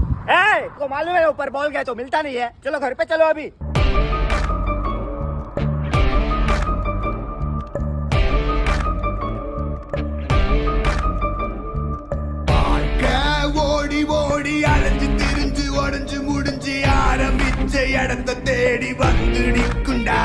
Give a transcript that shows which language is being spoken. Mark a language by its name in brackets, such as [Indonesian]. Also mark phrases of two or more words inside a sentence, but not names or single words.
[Hindi] को मालूम है ऊपर बॉल गया तो मिलता नहीं है। चलो घर पे चलो अभी। [Tamil] ஓடி ஓடி அலைஞ்சு திரிஞ்சு உடஞ்சு முடிஞ்சு ஆரம்பிச்ச இடத்த தேடி வந்து நிக்குண்டா.